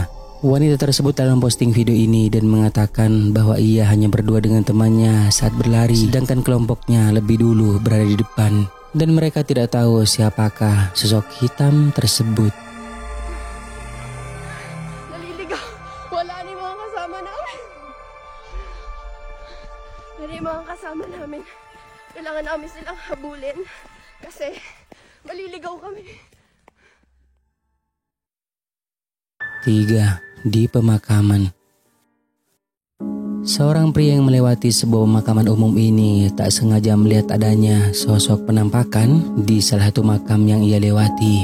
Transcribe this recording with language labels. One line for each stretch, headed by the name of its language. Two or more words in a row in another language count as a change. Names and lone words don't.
Indonesian: Wanita tersebut dalam posting video ini dan mengatakan bahwa ia hanya berdua dengan temannya saat berlari, sedangkan kelompoknya lebih dulu berada di depan. Dan mereka tidak tahu siapakah sosok hitam tersebut.
Filipino: Dari mga kasama namin, kailangan namin silang habulin kasi maliligaw kami.
Indonesian: 3. Di pemakaman. Seorang pria yang melewati sebuah pemakaman umum ini tak sengaja melihat adanya sosok penampakan di salah satu makam yang ia lewati.